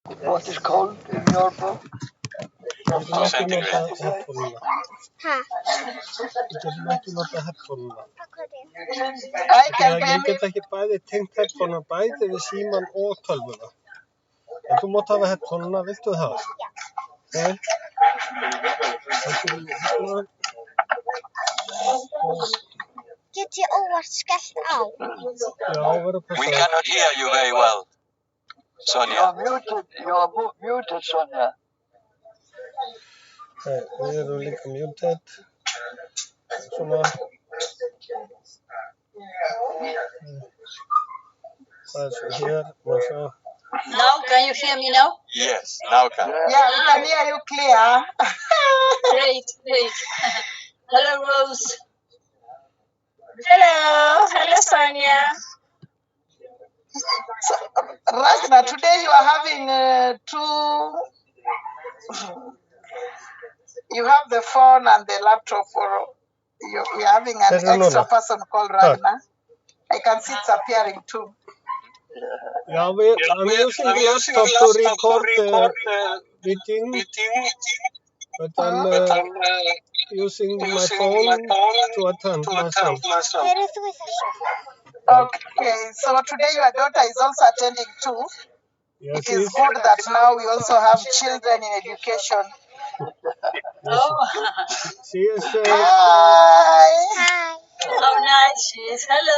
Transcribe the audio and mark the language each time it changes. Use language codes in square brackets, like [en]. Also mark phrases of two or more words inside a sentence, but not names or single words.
[en] What is called in your book? Centigrade. Ha. [is] Æ, ég get ekki bæði tengt headphone bæði við síman og tölvuna. En þú mátt hafa headphone viltu það? Nei? Get ég óvart skellt á? Já, verður [en] We [is] passað. [en] cannot hear you very well, Sonia. You are muted, Sonia. [is] Nei, við erum líka muted. Svona. Það svo hér, og svo. [en] Now, can you hear me now? Yes, now can. Yeah, we can hear you clear. Great, great. Hello, Rose. Hello Sonia. So, Ragna, today you are having you have the phone and the laptop, or you're having an extra person called Ragna. I can see it's appearing too. Yeah, I'm using the laptop to record the meeting, but I'm using my phone to attend myself. [is] Hver þú í þessu? [en] Okay, so today your daughter is also attending too. Yes, It is good that now we also have children in education. Oh, She is. Hi. Hi. how nice she is. Hello.